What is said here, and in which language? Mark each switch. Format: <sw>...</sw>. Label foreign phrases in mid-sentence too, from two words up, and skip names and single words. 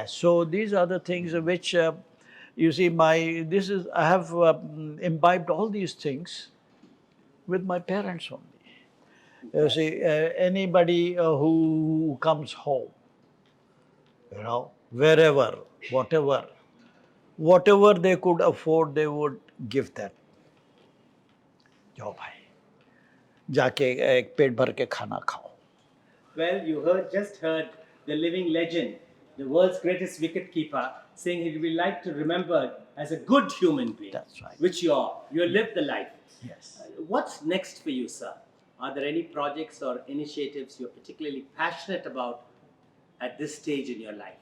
<en>So these are the things which you see. I have imbibed all these things with my parents only. You see, anybody who comes home, wherever, whatever they could afford, they would give that.</en> <hi>जाओ भाई, जाके एक पेट भर के खाना खाओ.</hi> <en>Well, you just heard the living legend, the world's greatest wicket-keeper, saying he would like to remember as a good human being. That's right. Which you are. You lived the life. Yes. What's next for you, sir? are there any projects or initiatives you're particularly passionate about at this stage in your life?</en>